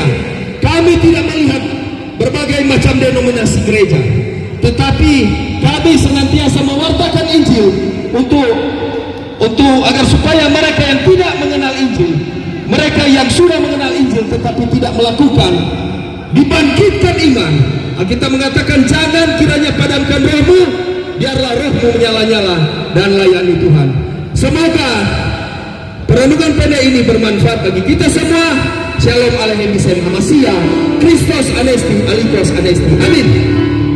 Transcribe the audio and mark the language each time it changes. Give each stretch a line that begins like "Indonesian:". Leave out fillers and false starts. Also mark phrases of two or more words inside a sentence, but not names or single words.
Indonesian: Kami tidak melihat berbagai macam denominasi gereja, tetapi kami senantiasa mewartakan Injil untuk agar supaya mereka yang tidak mengenal Injil, mereka yang sudah mengenal Injil tetapi tidak melakukan, dibangkitkan iman. Kita mengatakan jangan kiranya padamkan rohmu, biarlah rohmu menyala-nyala dan layani Tuhan. Semoga perenungan pendek ini bermanfaat bagi kita semua.
Hebrew: שלום עליכם בשם המשיח,
Greek: Χριστός Ανέστη, Αληθώς Ανέστη.
Indonesian: Amin.